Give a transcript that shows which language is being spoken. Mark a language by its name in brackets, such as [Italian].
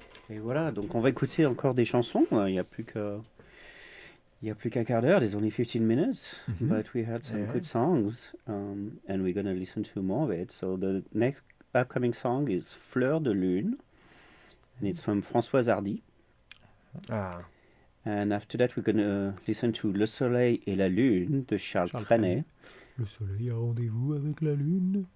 [French] Et voilà, donc on va écouter encore des chansons. Il n'y a plus qu'un quart d'heure, [English] there's only 15 minutes, [French] mm-hmm. [English] But we had some good songs, and we're going to listen to more of it. So the next upcoming song is Fleur de Lune, and it's from Françoise Hardy. Ah. And after that, we're going to listen to Le Soleil et la Lune de Charles Trenet. [French] Le Soleil a rendez-vous avec la Lune.